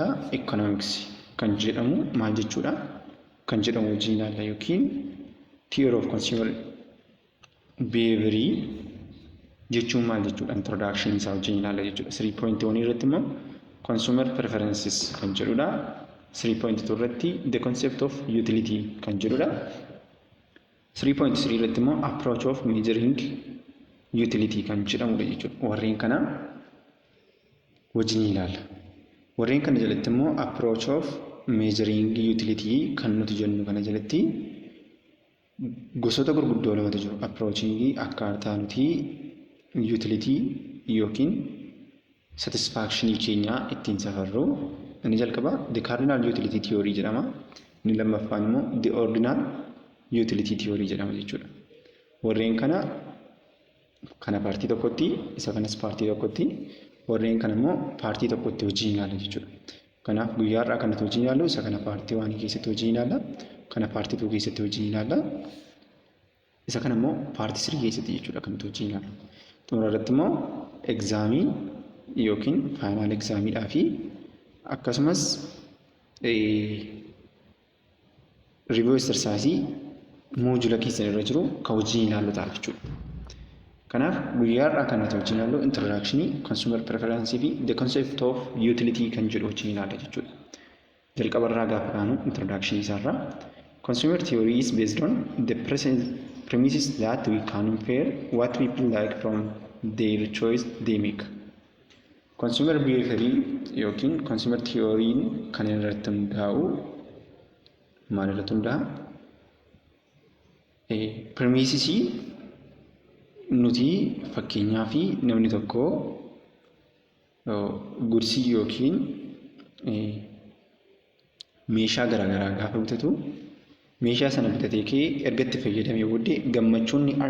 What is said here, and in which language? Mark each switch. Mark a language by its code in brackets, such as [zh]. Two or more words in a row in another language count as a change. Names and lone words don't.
[om] Economics kan jedhamu maal jechuudha kan jedhamu wajjin ilaalla yookiin [en] Theory of Consumer Behavior [om] jechuun maal jechuudha introduction isaa wajjin ilaalla jechuudha. 3.1 irratti immoo [en] Consumer Preferences [om] kan jedhudha. 3.2 irratti [en] the concept of utility [om] kan jedhudha. 3.3 irratti immoo [en] approach of measuring utility [om] kan jedhamudha jechuudha. Warreen kana wajjin ilaalla. Warreen kana jalatti immoo [en] approach of measuring utility [om] kan nuti jennu kana jalatti gosoota gurguddoo lamatu jiru. Approaching akkaataa nuti utility yookiin satisfaction keenya ittiin safarru. Inni jalqaba [en] the cardinal utility theory [om] jedhama. Inni lammaffaan immoo [en] the ordinal utility theory [om] jedhama jechuudha. Warreen kana paartii tokkotti, isa kanas paartii tokkotti, warreen kana immoo paartii tokkotti wajjin ilaalla jechuudha. Kanaaf guyyaa har'aa kanatti wajjin ilaallu isa kana paartii 1 keessatti wajjin ilaalla, kana paartii 2 keessatti wajjin ilaalla, isa kana immoo paartii 3 keessatti jechuudha kan wajjin ilaallu. Xumura irratti immoo exaamii yookiin final exaamiidhaa fi akkasumas [en] review exercise [om] moojula keessan irra jiru kan wajjin ilaallu ta'a jechuudha. Kanaaf guyyaa har'aa kan nuti wajjin ilaallu introduction, [en] consumer preference [om] fi [en] the concept of utility [om] kan jedhu wajjin ilaalla jechuudha. Jalqaba irraa gaafa kaanu introduction isaarraa [en] consumer theory is based on the premises that we can compare what people like from their choice they make. Consumer behavior [om] yookiin [en] consumer theory [om] kan irratti hundaa'u maal irratti hundaa'a? Premises nuti fakkeenyaaf namni tokko gursii yookiin meeshaa garaagaraa gaafa bitatu meeshaa sana bitatee kee erga itti fayyadamee booddee gammachuun